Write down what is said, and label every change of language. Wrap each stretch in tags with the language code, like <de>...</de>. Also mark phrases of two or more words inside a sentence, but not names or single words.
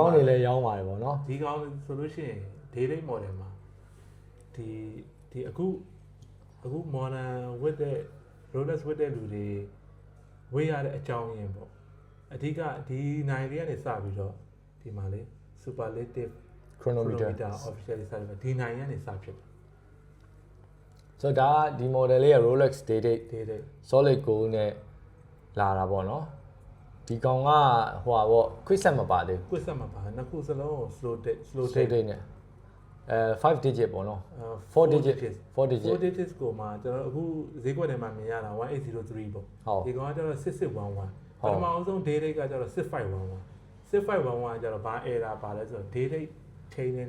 <my>အကောင်းတွေလည်းရောင်းပါတယ်ပေါ့နော် ဒီကောင်းဆိုလို့ရှိရင်</my> <en>daily model</en> <my>မှာဒီအခု modern ဝတ်တဲ့ Rolex ဝတ်တဲ့လူတွေဝေးရတဲ့အကြောင်းရင်းပေါ့အဓိကဒီနိုင်တွေကနေစပြီးတော့ဒီမှာလေ superlative chronometer officially စပြီးဒီနိုင်ကနေစဖြစ်တယ် ဆိုတော့ဒီ model လေးက Rolex Day</my> <en>solid gold</en> <my>နဲ့လာတာပေါ့နော်ဒီကောင်ကဟိုပါပေါ့</my> <en>quick set</en> <my>မပါသေးဘူး</my> <en>quick set</en> <my>မပါနှစ်ခုစလုံး slow date နဲ့5 digit ပေါ့နော်4 digit ကိုမှကျွန်တော်အခုဈေးကွက်ထဲမှာမြင်ရတာ1803ပေါ့ဒီကောင်ကကျတော့6611ပထမအောင်ဆုံး</my> <en>day rate</en> <my>ကကျတော့6511 6511ကျတော့ဘာ error ပါလဲဆိုတော့ date ချိန်နေ</my>